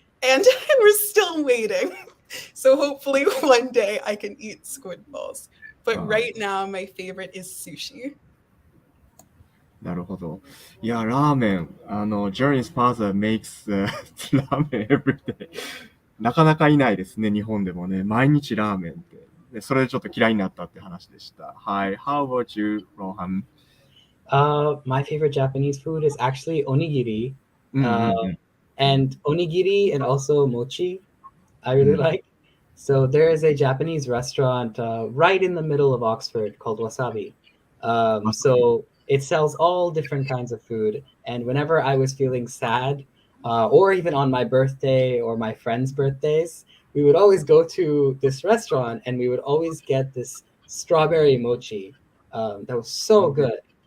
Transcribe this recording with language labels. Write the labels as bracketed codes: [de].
[en] And we're still waiting. So hopefully one day I can eat squid balls. But right now my favorite is sushi. [ja] なるほど。 [en] いや、ラーメン、Journey's father makes ラーメン every day. [ja] なかなかいないですね、日本でもね。毎日ラーメンって。でそれでちょっと嫌いになったって話でした。 [en] はい。How about you, Rohan? My favorite Japanese food is actually onigiri. And onigiri and also mochi, I really like. So there is a Japanese restaurant right in the middle of Oxford called Wasabi. So it sells all different kinds of food. And whenever I was feeling sad, or even on my birthday or my friends' birthdays, we would always go to this restaurant and we would always get this strawberry mochi that was so good.